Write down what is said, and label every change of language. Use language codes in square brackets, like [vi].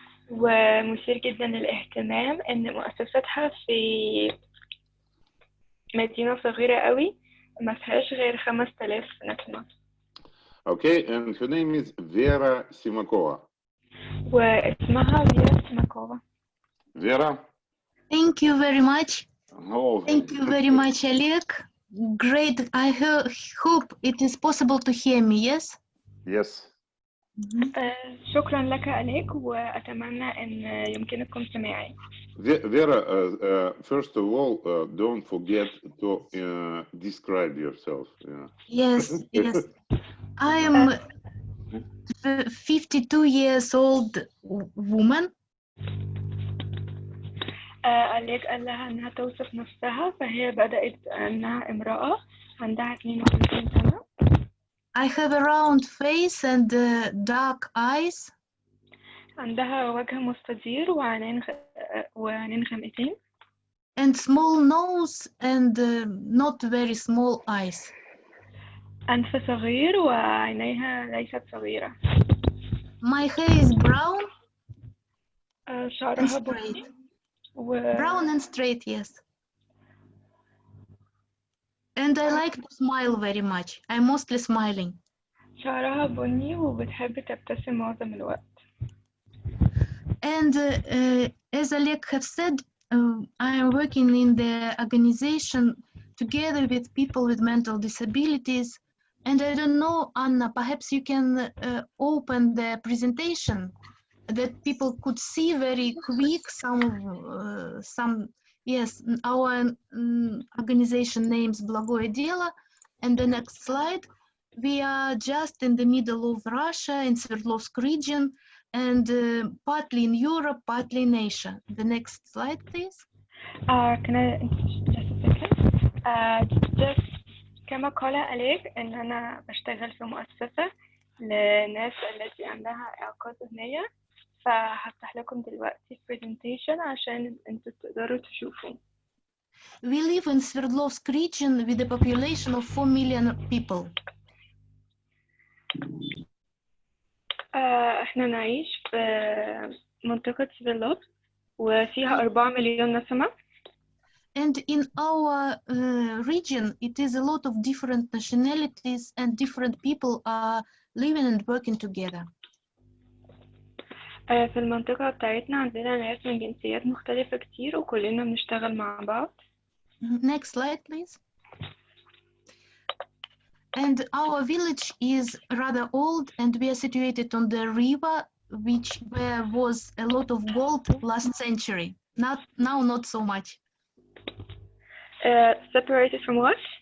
[ar] ومثير جدا للاهتمام إن مؤسستها في مدينة صغيرة قوي ما فيهاش غير 5,000 نسمة. [en] Okay, and her name is Vera Simakova. [ar] واسمها فيرا سيماكوفا. [en] Vera? Thank you very much. Oh. Thank you very much, Oleg. Great. I hope it is possible to hear me, yes? Yes. [ar] شكرا لك أليك وأتمنى أن يمكنكم سماعي. [en] Vera, first of all, don't forget to describe yourself. Yes, yes. I am 52 years old woman. [ar] أليك قال لها أنها توصف نفسها فهي بدأت أنها امرأة عندها 52 سنة. [en] I have a round face and dark eyes. [ar] عندها وجه مستدير وعينين غامقتين. [en] And small nose and not very small eyes. [ar] أنف صغير وعينيها ليست صغيرة. [en] My hair is brown. [ar] شعرها بني. [en] Brown and straight, yes. And I like to smile very much. I'm mostly smiling. [ar] شعرها بني وبتحب تبتسم معظم الوقت. [en] And as Oleg have said, I am working in the organization together with people with mental disabilities. And I don't know, Anna, perhaps you can open the presentation that people could see very quick yes, our organization names Благое дело. And the next slide, we are just in the middle of Russia, in Sverdlovsk region, and partly in Europe, partly in Asia. The next slide, please. Can I just a second? [ar] Just كما قال أليك إن أنا بشتغل في مؤسسة لناس التي عندها إعاقات ذهنية فهفتح لكم دلوقتي presentation عشان انتوا تقدروا تشوفوا. [en] We live in Sverdlovsk region with a population of 4 million people. [ar] احنا نعيش في منطقة سفيرلوفسك وفيها 4 مليون نسمة. [en] And in our region, it is a lot of different nationalities and different people are living and working together. [ar] في المنطقة بتاعتنا عندنا ناس من جنسيات مختلفة كتير وكلنا بنشتغل مع بعض. [en] Next slide, please. And our village is rather old and we are situated on the river where was a lot of gold last century. Now not so much. Separated from what?